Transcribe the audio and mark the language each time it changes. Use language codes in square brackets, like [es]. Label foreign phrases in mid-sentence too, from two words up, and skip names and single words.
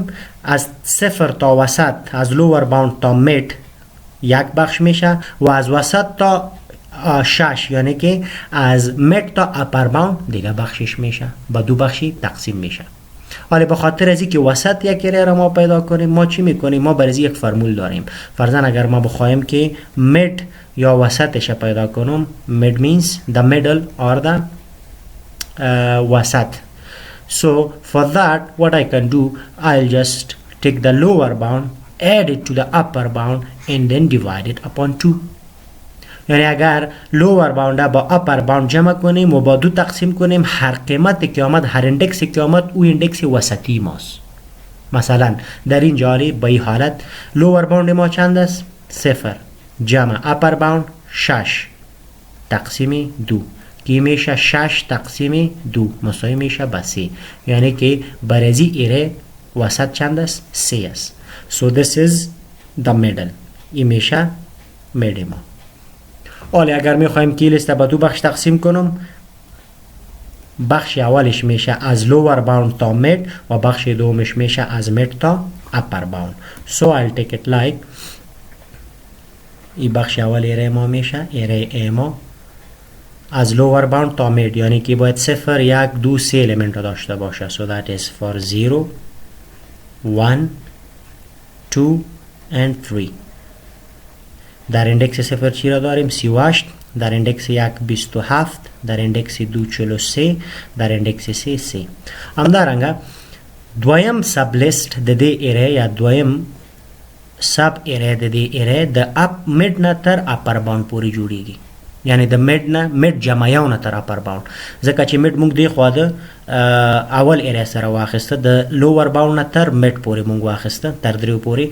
[fa] از 0 تا وسط، از [en] lower bound [fa] تا مید یک بخش میشه و از وسط تا 6 یعنی که از مید تا [en] upper bound [fa] دیگه بخشش میشه، به دو بخشی تقسیم میشه. حالا به خاطر از اینکه وسط یک اره را ما پیدا کنیم، ما چی میکنیم؟ ما برای یک فرمول داریم. فرضاً اگر ما بخوایم که مید یا وسطش پیدا کنم، [en] mid means the middle or the وسط. So for that what I can do, I'll just take the lower bound, add it to the upper bound and then divide it upon 2. [fa] یعنی اگر [en] lower bound [fa] با [en] upper bound [fa] جمع کنیم و با 2 تقسیم کنیم، هر قیمت که آمد، هر اندکس که آمد، او اندکس وسطی ماست. مثلا در این جاری با این حالت [en] lower bound [fa] ما چند است؟ 0 جمع [en] upper bound [fa] 6 تقسیم 2 که میشه 6 تقسیم 2 مساوی میشه به 3. یعنی که برزی اره وسط چند است؟ 3 است. [en] So this is the middle. [fa] این میشه مید ما. حالا اگر میخوایم که لیست به 2 بخش تقسیم کنم، بخش اولش میشه از [en] lower bound [fa] تا mid و بخش دومش میشه از mid تا [en] upper bound. So I'll take it like [fa] این بخش اول اره ما میشه اره ما از [en] lower bound [fa] تا mid، یعنی که باید 0 1 2 3 element را داشته باشه. [en] So that is for 0 1 2 and 3. [fa] در اندکس 0 چی را داریم؟ 38. در اندکس 1 27. در اندکس 2 43. در اندکس 3 3. [ps] همدارنگه دویم [en] sub list [ps] د دې اره یا دویم [en] sub array [ps] د دې اره د اپ مید نه تر [en] upper bound [ps] پورې جوړیږي. یعنی د مید نه مید جمع یو نه تر [en] upper bound, [ps] ځکه چې مید موږ دی خو د اول اره سره واخیسته، د [en] lower bound [ps] نه تر مید پورې موږ واخیسته، تر دریو پورې.